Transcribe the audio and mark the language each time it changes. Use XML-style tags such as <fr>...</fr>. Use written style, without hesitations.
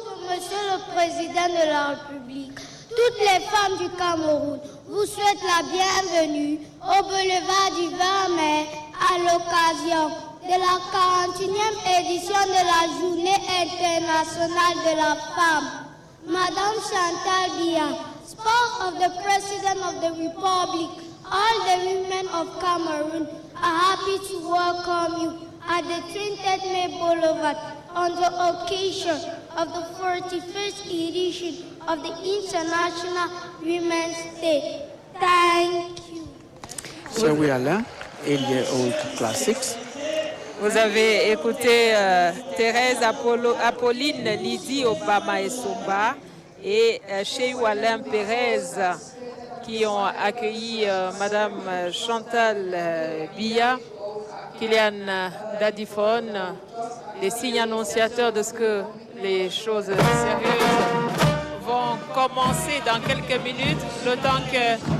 <fr>Monsieur le Président de la République, toutes les femmes du Cameroun vous souhaitent la bienvenue au boulevard du 20 mai à l'occasion de la 41e édition de la Journée internationale de la femme.</fr> <en>Madame Chantal Biya, spouse of the President of the Republic, all the women of Cameroon are happy to welcome you at the 20th May Boulevard on the occasion of the 41st edition of the International Women's Day. Thank you. So we are là, 8-year-old class 6.</en> <fr>Vous avez écouté Thérèse Apolline Lydie Obama Essomba et Cheyou Alain Pérez qui ont accueilli Madame Chantal Biya, Kylian Dadifone, les signes annonciateurs de ce que les choses sérieuses vont commencer dans quelques minutes, le temps que</fr>